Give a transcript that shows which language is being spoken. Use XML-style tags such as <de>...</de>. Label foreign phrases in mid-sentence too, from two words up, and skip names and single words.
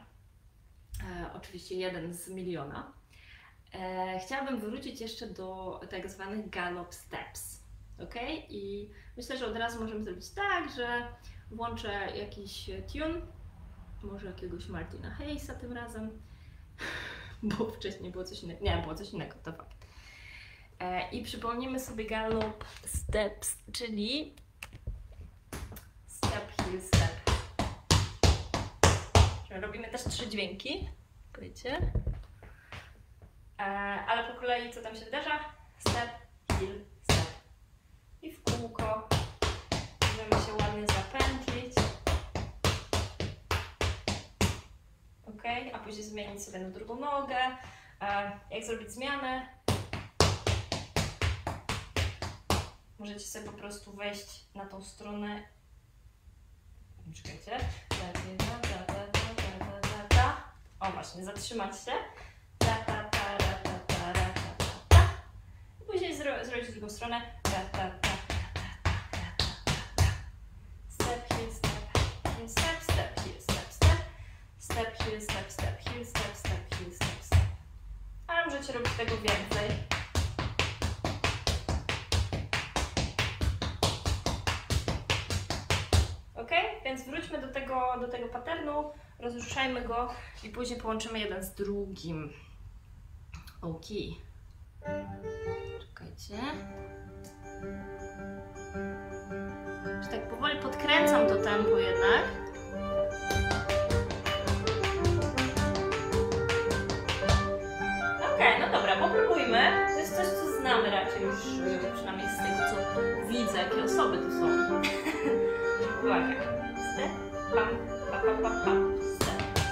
<pl>Oczywiście jeden z miliona. Chciałabym wrócić jeszcze do tak zwanych</pl> <en>gallop steps.</en> <pl>Ok? I myślę, że od razu możemy zrobić tak, że włączę jakiś tune, może jakiegoś Martina Hayesa tym razem, bo wcześniej było coś innego. Nie, było coś innego, to fakt. I przypomnimy sobie</pl> <en>gallop steps,</en> <pl>czyli</pl> <en>step, heel, step.</en> <pl>Czyli robimy też 3 dźwięki, wiecie? Ale po kolei co tam się wydarza?</pl> <en>Step, heel, step.</en> <pl>I w kółko możemy się ładnie zapętlić. Ok, a później zmienić sobie na drugą nogę. Jak zrobić zmianę? Możecie sobie po prostu wejść na tą stronę. Czekajcie. O właśnie, zatrzymać się. I później zrobić drugą stronę.</pl> <en>Step, heel, step, heel, step, step, heel, step, step. Step, heel, step, step, heel, step, step, heel, step, step.</en> <pl>Ale możecie robić tego więcej. Ok? Więc wróćmy do tego patternu, rozruszajmy go i później połączymy jeden z drugim. Ok. Czekajcie. Czy tak powoli podkręcam to tempo jednak. Okej, no dobra, popróbujmy. To jest coś, co znamy raczej już, przynajmniej z tego, co widzę, jakie osoby tu są. Uwaga. Step, pam, pa, pa, pa, pa. Step.</pl>